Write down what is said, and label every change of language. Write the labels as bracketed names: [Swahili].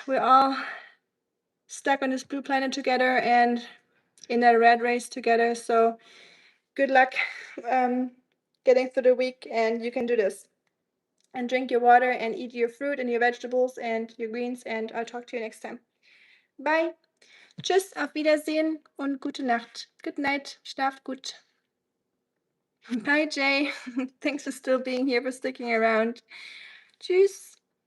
[English] We're all stuck on this blue planet together and in that red race together. So good luck getting through the week, and you can do this. And drink your water and eat your fruit and your vegetables and your greens, and I'll talk to you next time. Bye. [German] Tschüss, auf Wiedersehen und gute Nacht. [English] Good night. [German] Schlaft gut. [English] Bye, Jay. Thanks for still being here, for sticking around. Tschüss.